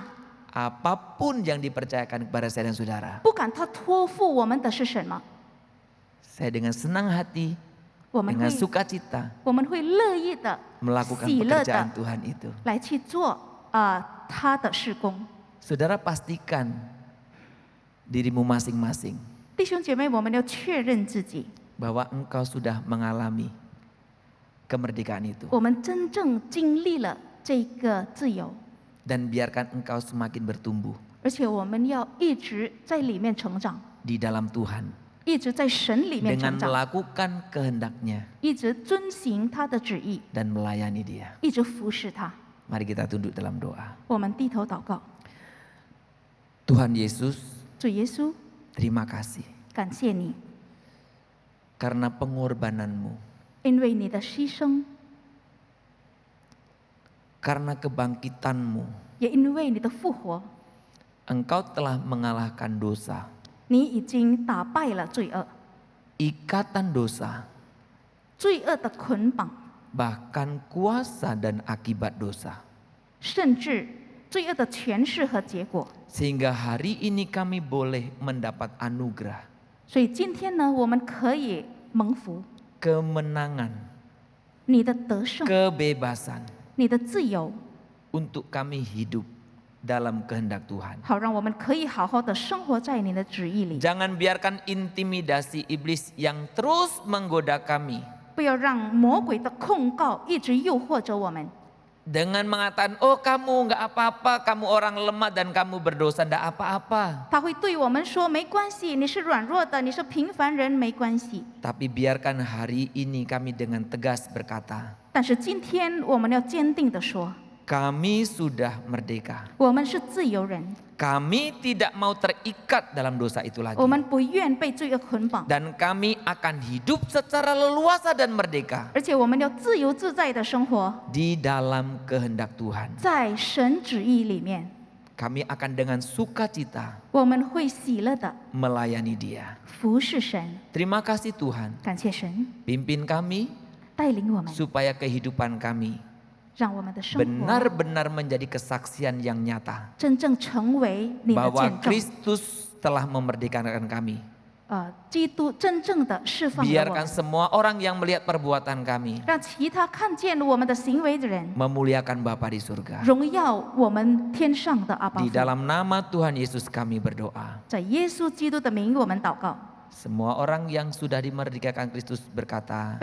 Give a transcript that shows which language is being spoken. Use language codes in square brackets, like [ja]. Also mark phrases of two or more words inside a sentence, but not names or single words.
[id] Apapun yang dipercayakan kepada saya dan saudara, [zh] 不管他托付我们的是什么， [id] saya dengan senang hati, [zh] 我们 [id] dengan [zh] 会 [id] sukacita [zh] 我们会乐意的、 [id] melakukan [zh] 喜乐 [id] pekerjaan [zh] 的 [id] Tuhan itu. [zh] 来去做他的事工。 [id] Saudara pastikan dirimu masing-masing [zh] 弟兄姐妹，我们要确认自己， [id] bahwa engkau sudah mengalami kemerdekaan itu. [zh] 我们真正经历了这个自由， [id] Dan biarkan engkau semakin bertumbuh [zh] 而且我们要一直在里面成长， [id] di dalam Tuhan [zh] 一直在神里面 [id] dengan [zh] 成长， [id] melakukan kehendaknya [zh] 一直遵行他的旨意， [id] dan melayani Dia. [zh] 一直服侍他。 [id] Mari kita tunduk dalam doa. [zh] 我们低头祷告， [id] Tuhan Yesus, [zh] 主耶稣， [id] terima kasih [zh] 感谢你， [id] karena pengorbananmu, [zh] 因为你的牺牲， [id] karena kebangkitanmu, [zh] 也因为你的复活， [id] engkau telah mengalahkan dosa, [zh] 你已经打败了罪恶， [id] ikatan dosa, [zh] 罪恶的捆绑， [id] bahkan kuasa dan akibat dosa. [zh] 甚至罪恶的权势和结果。 [id] Sehingga hari ini kami boleh mendapat anugerah, [zh] 所以今天呢，我们可以蒙福， [id] kemenangan, [zh] 你的得胜， [id] kebebasan [zh] 你的自由， [id] untuk kami hidup dalam kehendak Tuhan. [zh] 好让我们可以好好的生活在你的旨意里。 [id] Jangan biarkan intimidasi iblis yang terus menggoda kami [zh] 不要让魔鬼的控告一直诱惑着我们， [id] dengan mengatakan, oh kamu nggak apa-apa, kamu orang lemah dan kamu berdosa, nggak apa-apa. [zh] 他会对我们说没关系，你是软弱的，你是平凡人，没关系。 [id] Tapi biarkan hari ini kami dengan tegas berkata, [zh] 但是今天我们要坚定的说， [id] kami sudah merdeka. [zh] 我们是自由人， [id] Kami tidak mau terikat dalam dosa itu lagi. [zh] 我们不愿被罪恶捆绑， [id] Dan kami akan hidup secara leluasa dan merdeka [zh] 而且我们要自由自在的生活 [id] di dalam kehendak Tuhan. [zh] 在神旨意里面。 [id] Kami akan dengan sukacita [zh] 我们会喜乐的 [id] melayani Dia. [zh] 服侍神， [id] Terima kasih Tuhan, [zh] 感谢神 [id] pimpin kami [zh] 带领我们， [id] supaya kehidupan kami [zh] 让我们的生活 [id] benar-benar menjadi kesaksian yang nyata [zh] 真正成为你的 [id] bahwa [zh] 见证。 [id] Kristus telah memerdekakan kami. [zh] 基督真正的释放了我 [id] Biarkan [zh] 们， [id] semua orang yang melihat perbuatan kami [zh] 让其他看见我们的行为的人 [id] memuliakan Bapa di surga. [zh] 荣耀我们天上的阿爸 [id] Di [zh] 父。 [id] dalam nama Tuhan Yesus kami berdoa. [zh] 在耶稣基督的名，我们祷告。 [id] Semua orang yang sudah dimerdekakan Kristus berkata,